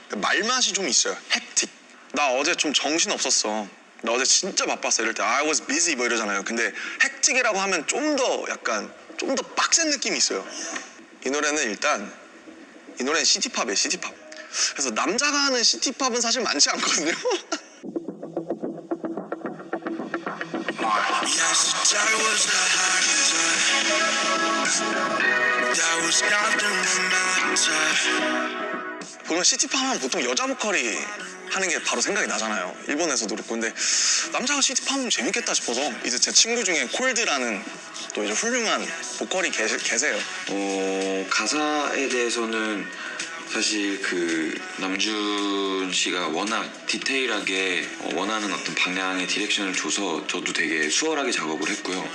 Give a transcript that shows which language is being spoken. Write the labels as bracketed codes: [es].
[ko] 말맛이 좀 있어요. 헥틱. 나 어제 좀 정신 없었어. 나 어제 진짜 바빴어. 이럴 때 [en] I was busy [ko] 뭐 이러잖아요. 근데 헥틱이라고 하면 좀 더 약간 좀 더 빡센 느낌이 있어요. 이 노래는 일단 이 노래는 시티팝이에요. 시티팝. 그래서 남자가 하는 시티팝은 사실 많지 않거든요. [en] Yes, that was the hardest time. That was nothing matter. [ko] 보면 시티팝 하면 보통 여자 보컬이 하는 게 바로 생각이 나잖아요. 일본에서도 그렇고. 근데 남자가 시티팝 하면 재밌겠다 싶어서 이제 제 친구 중에 콜드라는 또 이제 훌륭한 보컬이 계세요. 가사에 대해서는 사실 그 남준 씨가 워낙 디테일하게 원하는 어떤 방향의 디렉션을 줘서 저도 되게 수월하게 작업을 했고요.